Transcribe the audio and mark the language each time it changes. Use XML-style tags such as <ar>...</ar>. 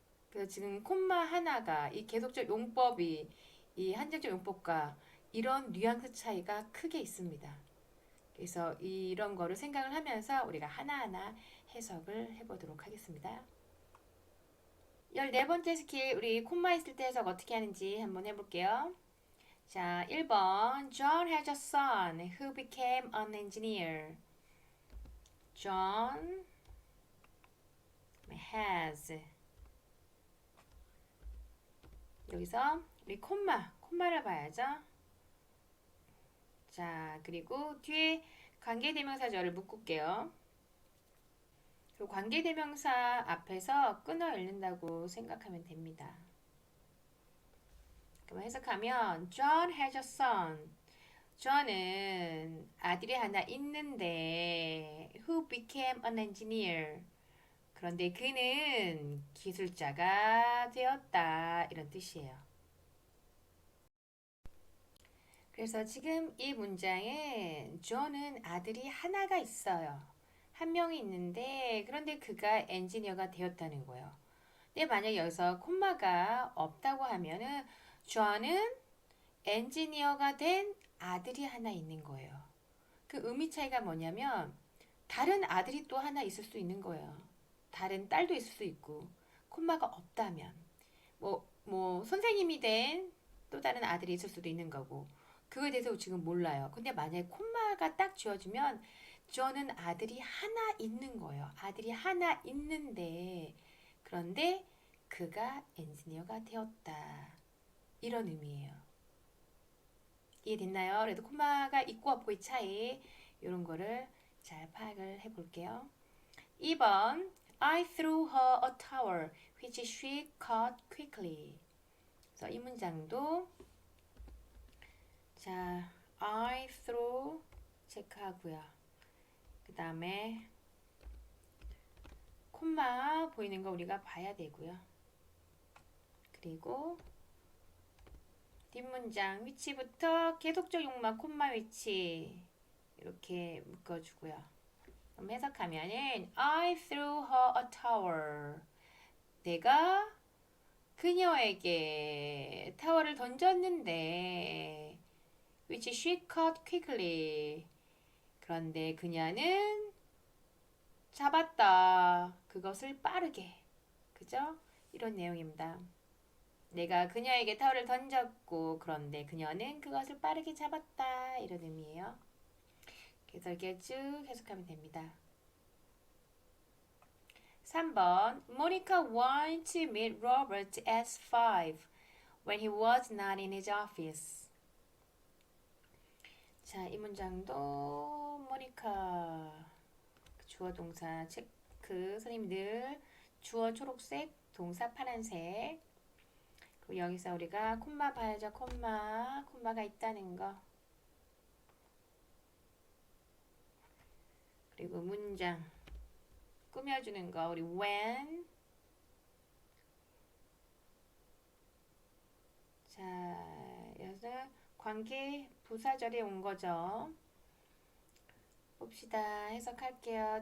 <ko>그래서 지금 콤마 하나가 이 계속적 용법이 이 한정적 용법과 이런 뉘앙스 차이가 크게 있습니다. 그래서 이런 거를 생각을 하면서 우리가 하나하나 해석을 해보도록 하겠습니다. 14번째 스킬, 우리 콤마 있을 때 해석 어떻게 하는지 한번 해볼게요. 자, 1번.</ko> <en>John has a son who became an engineer. John has.</en> <ko>여기서 우리 콤마를 봐야죠. 자, 그리고 뒤에 관계대명사절을 묶을게요. 그 관계대명사 앞에서 끊어 읽는다고 생각하면 됩니다. 그럼 해석하면</ko> <en>John has a son.</en> <ko>John은 아들이 하나 있는데</ko> <en>who became an engineer.</en> <ko>그런데 그는 기술자가 되었다. 이런 뜻이에요. 그래서 지금 이 문장은 John은 아들이 하나가 있어요. 한 명이 있는데 그런데 그가 엔지니어가 되었다는 거예요. 근데 만약 여기서 콤마가 없다고 하면은 John은 엔지니어가 된 아들이 하나 있는 거예요. 그 의미 차이가 뭐냐면 다른 아들이 또 하나 있을 수 있는 거예요. 다른 딸도 있을 수 있고 콤마가 없다면 뭐 선생님이 된 또 다른 아들이 있을 수도 있는 거고 그거에 대해서 지금 몰라요. 근데 만약에 콤마가 딱 지어주면 저는 아들이 하나 있는 거예요. 아들이 하나 있는데 그런데 그가 엔지니어가 되었다. 이런 의미예요. 이해됐나요? 그래도 콤마가 있고 없고의 차이 이런 거를 잘 파악을 해볼게요.</ko> <en>2번 I threw her a towel which she caught quickly.</en> <ko>그래서 이 문장도 자</ko> <en>I threw</en> <ko>체크하고요. 그 다음에 콤마 보이는 거 우리가 봐야 되고요. 그리고 뒷문장 위치부터 계속적 용마 콤마 위치 이렇게 묶어주고요. 그럼 해석하면은</ko> <en>I threw her a towel.</en> <ko>내가 그녀에게 타월을 던졌는데</ko> <en>which she caught quickly.</en> <ko>그런데 그녀는 잡았다. 그것을 빠르게. 그죠? 이런 내용입니다. 내가 그녀에게 타월을 던졌고 그런데 그녀는 그것을 빠르게 잡았다. 이런 의미예요. 그래서 이렇게 쭉 해석하면 됩니다.</ko> <en>3번 Monica wanted to meet Robert at 5 when he was not in his office.</en> <ko>자, 이 문장도 모니카 주어 동사 체크 선생님들 주어 초록색 동사 파란색 그리고 여기서 우리가 콤마 봐야죠. 콤마가 있다는 거 그리고 문장 꾸며주는 거 우리 when 자 여기서 관계 부사절에 온 거죠. 봅시다. 해석할게요.</ko>